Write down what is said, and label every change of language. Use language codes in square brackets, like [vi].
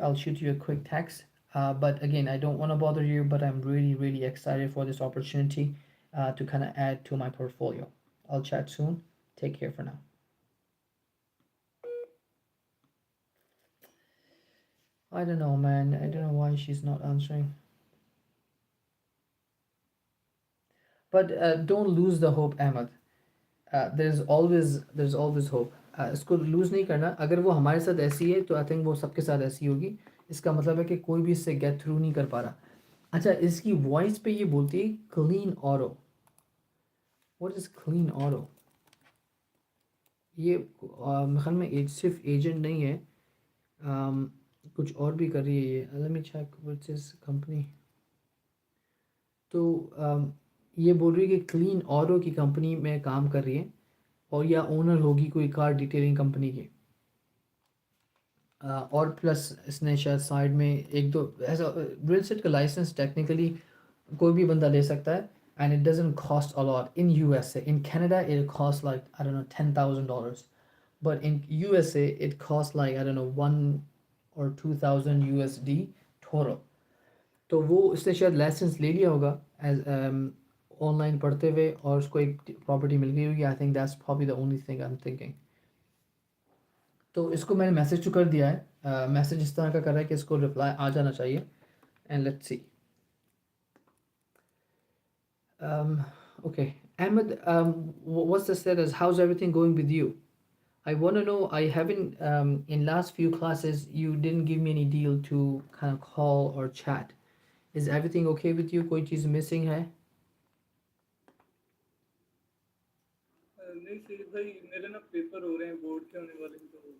[en] I'll shoot you a quick text. But again, I don't want to bother you, but I'm really, really excited for this opportunity to kind of add to my portfolio. I'll chat soon. Take care for now. I don't know, man. I don't know why she's not answering. But don't lose the hope, Ahmed. There's always hope. [hi] इसको loose नहीं करना. अगर वो हमारे साथ ऐसी है तो [en] I think [hi] वो सबके साथ ऐसी होगी. इसका मतलब है कि कोई भी इससे गेट थ्रू नहीं कर पा रहा. अच्छा, इसकी वॉइस पे ये बोलती है clean Auro. [en] What is clean aura? [hi] ये मेरे ख्याल में सिर्फ एजेंट नहीं है, कुछ और भी कर रही है ये. [en] Let me check what's this company. [hi] तो ये बोल रही है कि क्लीन ऑरो की कंपनी में काम कर रही है, और या ओनर होगी कोई कार डिटेलिंग कंपनी की. और प्लस इसने शायद साइड में एक दो ऐसा रियल एस्टेट का लाइसेंस टेक्निकली कोई भी बंदा ले सकता है, [en] And it doesn't cost a lot in USA. In Canada it cost like I don't know $10,000, but in USA it costs like I don't know 1 or 2,000 USD total. [hi] तो वो इसने शायद लाइसेंस ले लिया होगा एज ऑनलाइन पढ़ते हुए, और उसको एक प्रॉपर्टी मिल गई होगी. [en] I think that's probably the only thing I am thinking. [hi] तो इसको मैंने मैसेज तो कर दिया है. मैसेज इस तरह का कर रहा है कि इसको रिप्लाई आ जाना चाहिए, [en] And let's see. Okay, Ahmed, what's the status? How's everything going with you? I want to know. I haven't in last few classes you didn't give me any deal to kind of call or chat. Is everything okay with you? [hi] कोई चीज़ missing है? नहीं सही भाई, मेरे ना paper हो रहे हैं बोर्ड के होने वाले हैं तो.